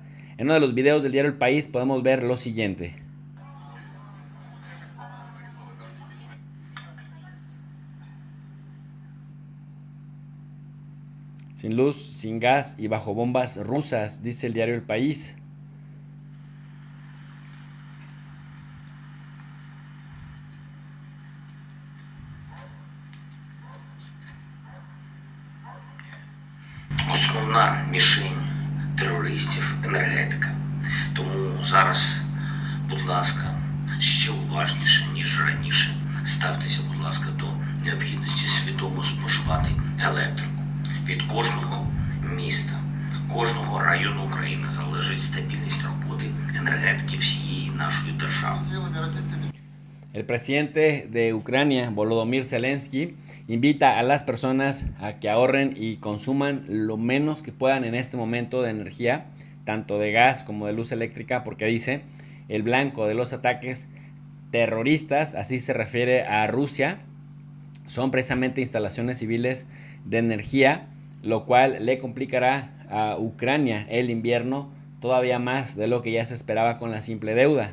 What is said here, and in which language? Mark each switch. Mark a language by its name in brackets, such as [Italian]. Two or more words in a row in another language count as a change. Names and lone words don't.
[Spanish] En uno de los videos del diario El País podemos ver lo siguiente. Sin luz, sin gas y bajo bombas rusas, dice el diario El País. [Ukrainian] Основна мішень терористів енергетика. Тому зараз, будь ласка, ще уважніше, ніж раніше, ставтеся, будь ласка, до необхідності свідомо споживати електрику. Від кожного міста, кожного району України залежить стабільність роботи енергетики всієї нашої держави. [Spanish] El presidente de Ucrania, Volodymyr Zelensky, invita a las personas a que ahorren y consuman lo menos que puedan en este momento de energía, tanto de gas como de luz eléctrica, porque dice, el blanco de los ataques terroristas, así se refiere a Rusia, son precisamente instalaciones civiles de energía, lo cual le complicará a Ucrania el invierno todavía más de lo que ya se esperaba con la simple deuda.